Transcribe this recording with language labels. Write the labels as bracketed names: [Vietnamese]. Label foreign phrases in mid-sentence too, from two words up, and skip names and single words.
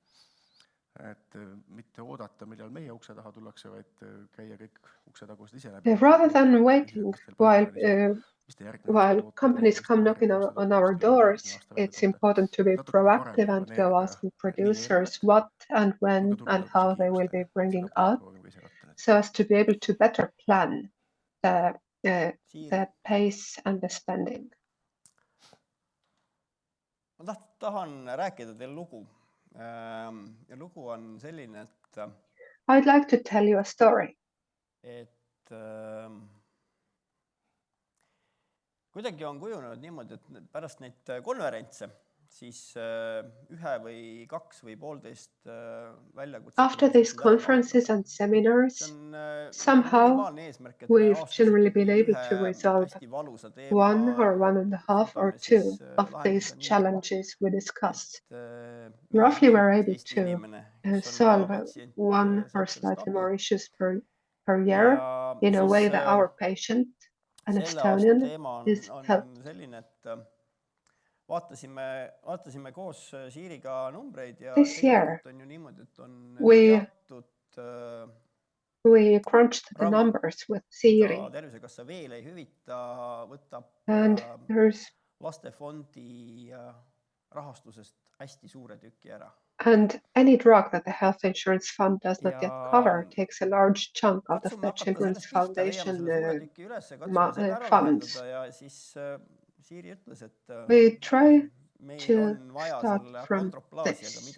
[English] Rather than waiting while companies come knocking on our doors, it's important to be proactive and go asking producers what and when and how they will be bringing out, so as to be able to better plan the pace and the spending. [Estonian] Ma tahan rääkida teile lugu. Ja lugu on selline, et [English] I'd like to tell you a story. [Estonian] Kuidagi on kujunenud niimoodi, et pärast neid konverentse siis ühe või kaks või poolteist väljakutset. [English] After these conferences and seminars, somehow we've generally been able to resolve 1 or 1.5 or 2 of these challenges we discussed. Roughly, we're able to solve 1 or slightly more issues per year in a way that our patient, an Estonian, is helped. [Estonian] Vaatasime koos Siiriga numbreid ja [English] this year we crunched the numbers with Siiri. [Estonian] Tervisekassa veel ei hüvita, võtab lastefondi rahastusest hästi suure tüki ära. [English] And any drug that the health insurance fund does not yet cover takes a large chunk out of the Children's Foundation funds. We try to start from this.